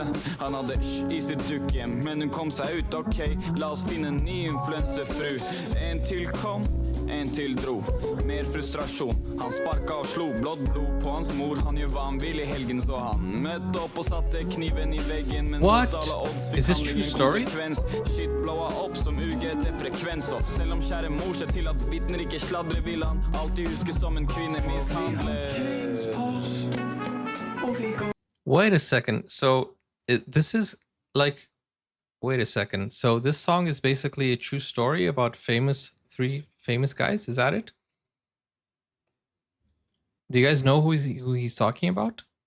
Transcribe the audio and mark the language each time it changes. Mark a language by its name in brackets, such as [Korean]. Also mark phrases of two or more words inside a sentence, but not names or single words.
[Norwegian] Han hadde i sitt dukkehjem, men hun kom seg ut, ok. La oss finne en ny influencerfru. En til kom, en til dro. Mer frustrasjon, han sparka og slo. Blått blod på hans mor, han gjør hva han vil i helgen. Så han møtte opp og satte kniven i veggen. Men [English] what? Is this true story? [Norwegian] Shit blowa opp som UGT-frekvens. Og selv om kjære mor ser til at vitner ikke sladre, vil han alltid huske som en kvinne mishandler. [English] Wait a second. So this is like, wait a second. So this song is basically a true story about 3 famous guys. Is that it? Do you guys know who he's talking about?